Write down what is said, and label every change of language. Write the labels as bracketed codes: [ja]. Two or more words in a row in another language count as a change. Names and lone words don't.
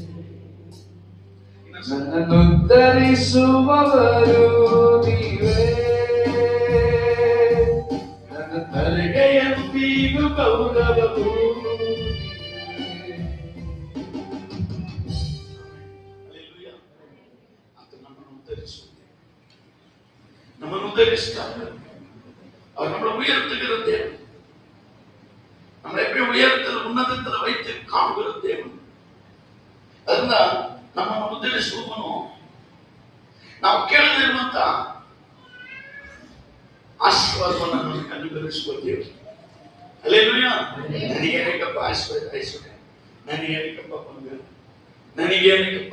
[kn] ನನ್ನನ್ನು ಉದ್ಧರಿಸುವವರು ನೀವೇ, ನನ್ನ ತಲೆಗೆ ತಲೆಗೆ ಎಂದಿಗೂ ಗೌರವವು Hallelujah. ಆತ ನಮ್ಮನ್ನು ಉದ್ಧರಿಸುತ್ತೆ, ನಮ್ಮನ್ನು ಉದ್ಧರಿಸ್ತಾರೆ. [ta] அவர் நம்மளை உயர்த்துகிற தேவன், நம்மளை எப்படி உயர்த்தல் உன்னதத்தில் வைத்து காண்கிற தேவன். [kn] ಅದನ್ನ ನಮ್ಮನ್ನು ಉದ್ಧರಿಸುವವನು ನಾವು ಕೇಳದಿರುವಂತ ಆಶೀರ್ವಾದವನ್ನು ನಮಗೆ ಅನುಗ್ರಹಿಸುವ ದೇವರು. ಹಲ್ಲೆಲೂಯಾ. ನನಗೇನಕ್ಕಪ್ಪ ಐಶ್ವರ್ಯ, ನನಗೇನಕ್ಕಪ್ಪ ಬಂಗಾರ, ನನಗೇನಕ್ಕಪ್ಪ.